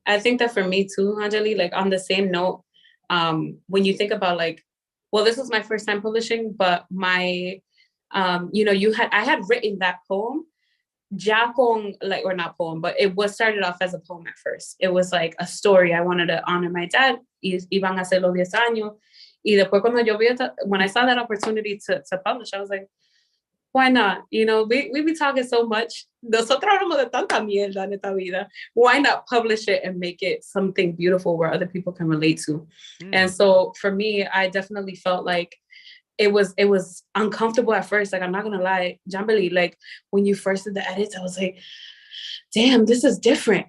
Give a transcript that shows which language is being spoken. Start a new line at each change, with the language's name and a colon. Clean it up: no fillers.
English: I think that for me too, Anyeli, like on the same note, when you think about like, well, this was my first time publishing, but my, I had written that poem,
Spanish: ya con,
English: like, or not poem, but it was started off as a poem at first. It was like a story. I wanted to honor my dad.
Spanish: Iban a ser los 10 años. Y después
English: when I saw that opportunity to publish, I was like, why not? You know, we be talking so much.
Spanish: Nosotros hablamos de tanta mierda en esta vida.
English: Why not publish it and make it something beautiful where other people can relate to? And so for me, I definitely felt like it was uncomfortable at first. Like, I'm not gonna lie, Jamberly, like when you first did the edits, I was like, damn, this is different.